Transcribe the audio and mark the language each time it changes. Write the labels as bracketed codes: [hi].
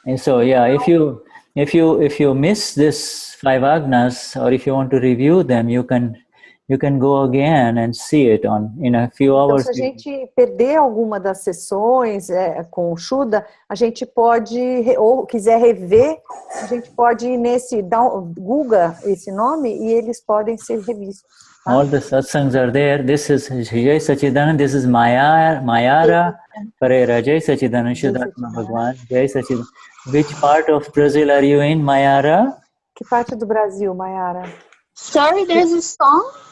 [en] And so, yeah, if you miss this 5 agnas, or if you want to review them, you can go again and see it in a few hours. [pt] Então, se a gente perder alguma das sessões com o Shuddha, a gente pode, ou quiser rever, a gente pode ir nesse, Google esse nome e eles podem ser revistos. Tá? [en] All the satsangs are there. This is Jai Sachidananda. This is Mayara Pereira. Jai Sachidananda Shuddhatma Bhagwan. Jai Sachidananda. Which part of Brazil are you in, Mayara? [pt] Que parte do Brasil, Mayara? [en] Sorry, there's a song?